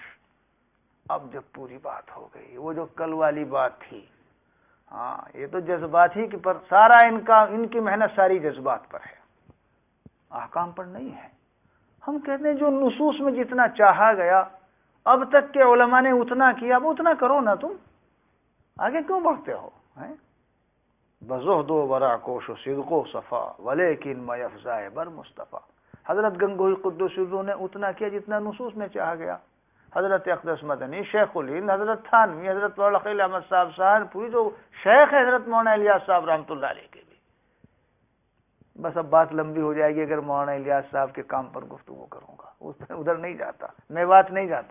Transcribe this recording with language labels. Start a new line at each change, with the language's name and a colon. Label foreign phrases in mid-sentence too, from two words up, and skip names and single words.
Urdu: اب جب پوری بات ہو گئی، وہ جو کل والی بات تھی، ہاں یہ تو جذبات ہی پر سارا ان کی محنت ساری جذبات پر ہے، احکام پر نہیں ہے. ہم کہتے ہیں جو نصوص میں جتنا چاہا گیا اب تک کے علماء نے اتنا کیا، اب اتنا کرو نا، تم آگے کیوں بڑھتے ہو؟
Persian: بزہد و ورع کوش و صدق و صفا ولیکن ما یفزائے بر مصطفیٰ.
Urdu: حضرت گنگوہی
Arabic: قدس الروح
Urdu: نے اتنا کیا جتنا نصوص میں چاہا گیا. حضرت اقدس مدنی، شیخ الہند، حضرت تھانوی، حضرت مولانا خلیل احمد صاحب سہارنپوری جو شیخ ہے حضرت مولانا الیاس صاحب
Arabic: رحمۃ اللہ علیہ
Urdu: کے بھی. بس اب بات لمبی ہو جائے گی اگر مولانا الیاس صاحب کے کام پر گفتگو کروں گا، ادھر نہیں جاتا، میں بات نہیں جاتا.